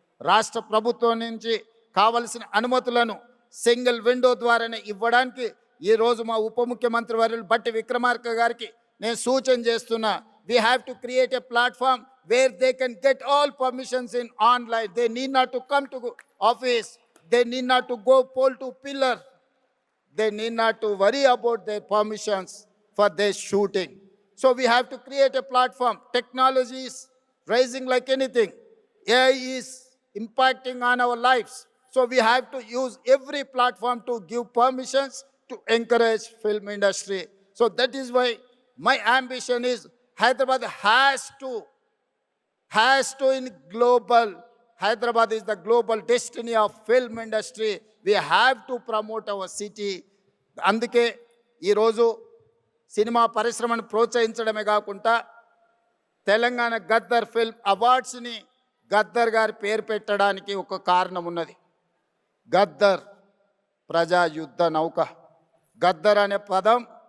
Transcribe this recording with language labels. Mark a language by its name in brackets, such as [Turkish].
[Telugu] రాష్ట్ర ప్రభుత్వం నుంచి కావలసిన అనుమతులను సింగిల్ విండో ద్వారానే ఇవ్వడానికి ఈరోజు మా ఉప ముఖ్యమంత్రి వర్యులు బట్టి విక్రమార్క గారికి నేను సూచన చేస్తున్నా. [English] We have to create a platform where they can get all permissions in online. They need not to come to office, they need not to go pole to pillar, they need not to worry about their permissions for their shooting. So we have to create a platform. Technology is rising like anything. AI is impacting on our lives. So we have to use every platform to give permissions to encourage film industry. So that is why my ambition is Hyderabad has to in global. Hyderabad is the global destiny of film industry. We have to promote our city. [Telugu] అందుకే ఈరోజు cinema పరిశ్రమను ప్రోత్సహించడమే కాకుండా Telangana Gaddar film అవార్డ్స్ని Gaddar గారి పేరు పెట్టడానికి ఒక కారణం ఉన్నది. గద్దర్ ప్రజా యుద్ధ నౌక. గద్దర్ అనే పదం